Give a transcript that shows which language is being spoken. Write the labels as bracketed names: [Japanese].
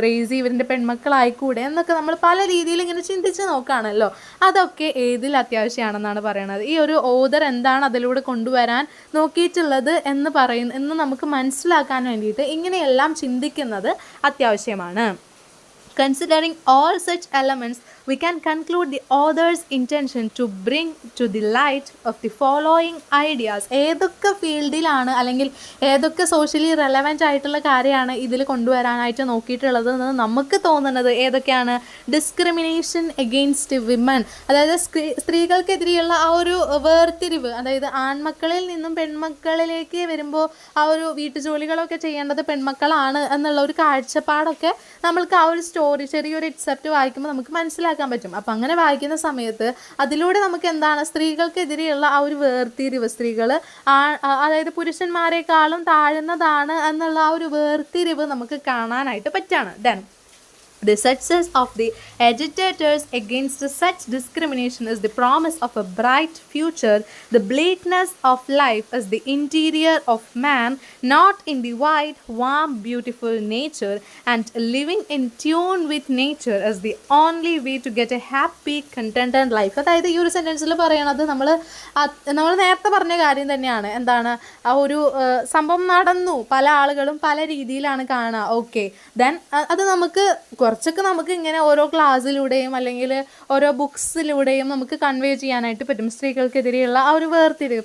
[Malayalam] റേസി ഇവരിൻ്റെ പെൺമക്കളായിക്കൂടെ എന്നൊക്കെ നമ്മൾ പല രീതിയിൽ ഇങ്ങനെ ചിന്തിച്ച് നോക്കുകയാണല്ലോ. അതൊക്കെ ഏതിൽ അത്യാവശ്യമാണെന്നാണ് പറയുന്നത്. ഈ ഒരു ഓതർ എന്താണ് അതിലൂടെ കൊണ്ടുവരാൻ നോക്കിയിട്ടുള്ളത് എന്ന് നമുക്ക് മനസ്സിലാക്കാൻ വേണ്ടിയിട്ട് ഇങ്ങനെയെല്ലാം ചിന്തിക്കുന്നത് അത്യാവശ്യമാണ്. [English] Considering all such elements, we can conclude the author's intention to bring to the light of the following ideas. [Malayalam] ഏതൊക്കെ ഫീൽഡിലാണ് അല്ലെങ്കിൽ ഏതൊക്കെ സോഷ്യലി റെലവൻ്റ് ആയിട്ടുള്ള കാര്യമാണ് ഇതിൽ കൊണ്ടുവരാനായിട്ട് നോക്കിയിട്ടുള്ളത് എന്ന് നമുക്ക് തോന്നുന്നത് ഏതൊക്കെയാണ്? [English] discrimination against women, [Malayalam] അതായത് സ്ത്രീകൾക്കെതിരെയുള്ള ആ ഒരു വേർതിരിവ്, അതായത് ആൺമക്കളിൽ നിന്നും പെൺമക്കളിലേക്ക് വരുമ്പോൾ ആ ഒരു വീട്ടുജോലികളൊക്കെ ചെയ്യേണ്ടത് പെൺമക്കളാണ് എന്നുള്ള ഒരു കാഴ്ചപ്പാടൊക്കെ നമ്മൾക്ക് ആ ഒരു ചെറിയൊരു എക്സെപ്റ്റ് വായിക്കുമ്പോൾ നമുക്ക് മനസ്സിലാക്കാൻ പറ്റും. അപ്പം അങ്ങനെ വായിക്കുന്ന സമയത്ത് അതിലൂടെ നമുക്ക് എന്താണ്, സ്ത്രീകൾക്കെതിരെയുള്ള ആ ഒരു വേർതിരിവ്, സ്ത്രീകൾ അതായത് പുരുഷന്മാരെക്കാളും താഴ്ന്നതാണ് എന്നുള്ള ആ ഒരു വേർതിരിവ് നമുക്ക് കാണാനായിട്ട് പറ്റാണ്. [English] Then the success of the agitators against such discrimination is the promise of a bright future. The bleakness of life is the interior of man, not in the wide, warm, beautiful nature, and living in tune with nature is the only way to get a happy, contented life. [Malayalam] അതായത് ഈ ഒരു സെൻറ്റൻസിൽ പറയണത് നമ്മൾ നേരത്തെ പറഞ്ഞ കാര്യം തന്നെയാണ്. എന്താണ്, ആ ഒരു സംഭവം നടന്നു, പല ആളുകളും പല രീതിയിലാണ് കാണുക. ഓക്കെ, ദെൻ അത് കുറച്ചൊക്കെ നമുക്ക് ഇങ്ങനെ ഓരോ ക്ലാസ്സിലൂടെയും അല്ലെങ്കിൽ ഓരോ ബുക്സിലൂടെയും നമുക്ക് കൺവേ ചെയ്യാനായിട്ട് പറ്റും സ്ത്രീകൾക്കെതിരെയുള്ള ആ ഒരു വേർതിരിവ്.